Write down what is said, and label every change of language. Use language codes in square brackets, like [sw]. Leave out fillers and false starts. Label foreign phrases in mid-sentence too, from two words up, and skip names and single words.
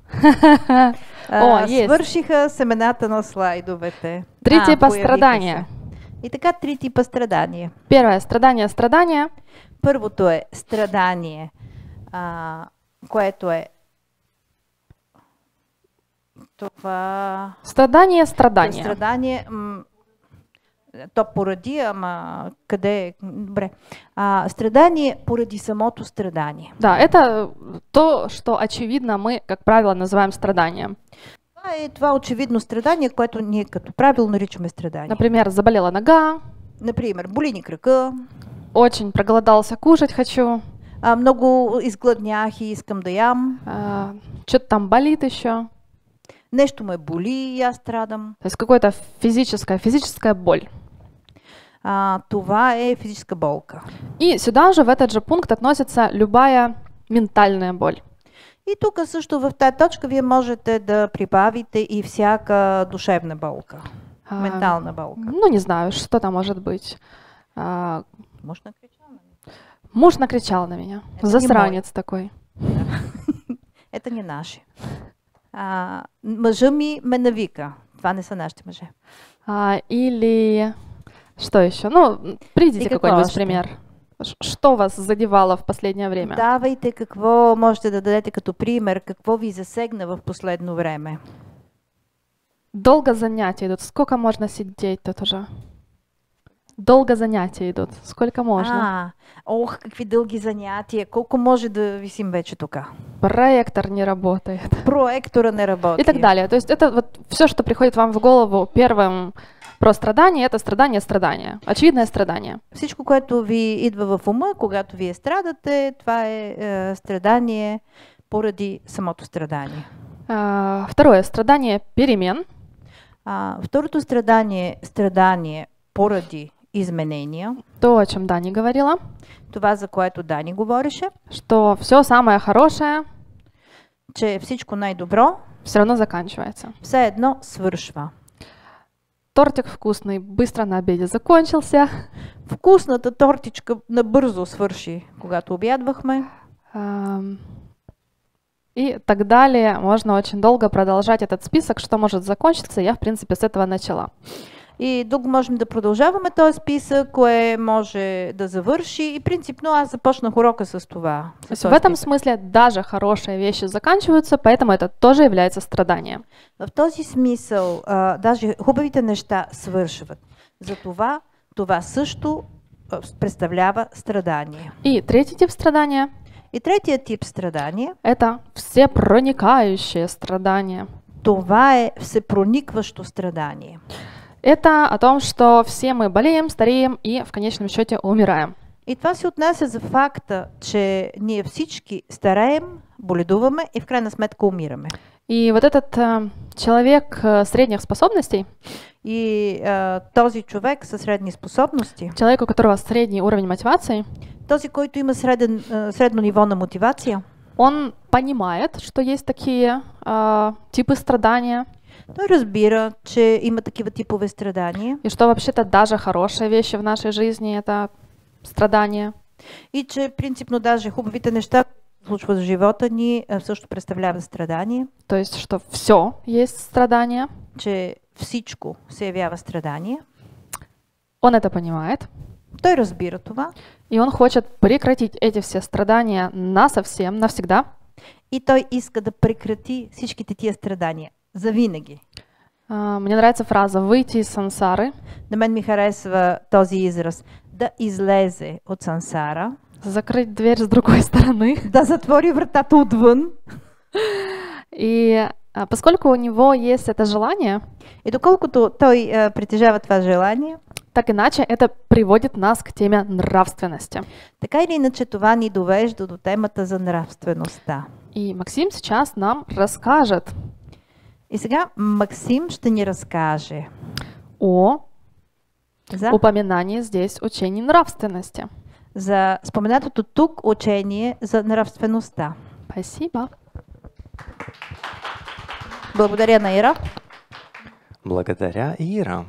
[bg] Свършиха семената на слайдовете. [ru] 3 типа страдания. [bg] И така 3 типа страдания. [ru] Первое страдание. [bg] Първото е страдание, което е това... Страдание. Страдание, то поради, ама къде... Добре. Страдание поради самото страдание. Да, [ru] это то, что очевидно мы, как правило, называем страданием. [bg] Това очевидно страдание, което ние като правило наричаме страдание. [ru] Например, заболела нога. [bg] Например, боли ни крака. [ru] Очень проголодался, кушать хочу. [bg] Много изгладнях и искам да ям. [ru] Что-то там болит еще. [bg] Нещо ме боли и аз страдам. [ru] То есть какая-то физическая боль. [bg] Това е физическа болка. [ru] И сюда же, в этот же пункт, относится любая ментальная боль. [bg] И тук също в тази точка вие можете да прибавите и всяка душевна болка, ментална болка. [ru] Ну, не знаю, что там может быть. А, Муж накричал на меня. Муж накричал на меня. Это не Засранец такой. Да. Это не наши. [bg] Мъжа ми ме навика. Това не са нашите мъже. [ru] Или что еще? Ну, приведите [bg] И какво [ru] какой-нибудь [bg] още? [ru] пример. Что вас задевало в последнее время? [bg] Давайте какво можете да дадете като пример, какво ви засегна в последно време. [ru] Долго занятия идут. Сколько можно сидеть тут уже? Долго занятия идут. Сколько можно? [bg] Ох, какви дълги занятия. Колко може да висим вече тук? [ru] Проектор не работает. [bg] Проектора не работи. [ru] И так далее. То есть это вот все, что приходит вам в голову первым про страдание, это страдание. Очевидное страдание. [bg] Всичко, което ви идва в ума, когато вие страдате, това е страдание поради самото страдание. [ru] Второе, страдание перемен. [bg] Второто страдание поради изменения. [ru] То, о чем Дани говорила. [bg] Това, за което Дани говореше. [ru] Что все самое хорошее [bg] че всичко най-добро [ru] все равно заканчивается. [bg] все едно свършва. [ru] Тортик вкусный быстро на обеде закончился. [bg] Вкусната тортичка набързо свърши, когато обядвахме. [ru] И так далее. Можно очень долго продолжать этот список, что может закончиться. Я, в принципе, с этого начала. [bg] И дълго можем да продължаваме този списък, кое може да завърши. И принципно аз започнах урока с това. [ru] То есть в этом смысле даже хорошие вещи заканчиваются, поэтому это тоже является страданием. [bg] В този смисъл даже хубавите неща свършват. Затова това също представлява страдание. [ru] И третий тип страдания. [bg] И третият тип страдание. [ru] Это всепроникающее страдание. [bg] Това е всепроникващо страдание. [ru] Это о том, что все мы болеем, стареем и в конечном счете умираем. [bg] И това се отнася за факта, че ние всички стареем, боледуваме и в крайна сметка умираме. [ru] И вот этот человек средних способностей, [bg] и този човек със средни способности, [ru] человек, у которого средний уровень мотивации, [bg] този, който има средно ниво на мотивация, [ru] он понимает, что есть такие типы страдания. [bg] Той разбира, че има такива типове страдания. [ru] И что вообще-то даже хорошие вещи в нашей жизни это страдания. [bg] И че принципно даже хубавите неща, случват в живота ни, също представляват страдание. [ru] То есть, что все есть страдания. [bg] Че всичко се явява страдание. [ru] Он это понимает. [bg] Той разбира това. [ru] И он хочет прекратить эти все страдания насовсем, навсегда. [bg] И той иска да прекрати всичките тия страдания. Завинаги. [ru] Мне нравится фраза «выйти из сансары». [bg] На мен ми харесва този израз. Да излезе от сансара. [ru] Закрыть дверь с другой стороны. [bg] Да затвори вратата отвън. [ru] И поскольку у него есть это желание, [bg] и доколкото той притежава това желание, [ru] так иначе это приводит нас к теме нравственности. [bg] Така или иначе това ни довежда до темата за нравствеността. [ru] И Максим сейчас нам расскажет. [bg] И сега Максим ще ни разкаже [ru] о [bg] за [ru] упоминании здесь учений нравственности. [bg] За споменатото тук учение за нравствеността. [ru] Спасибо. [bg] Благодаря на Ира. Благодаря, Ира.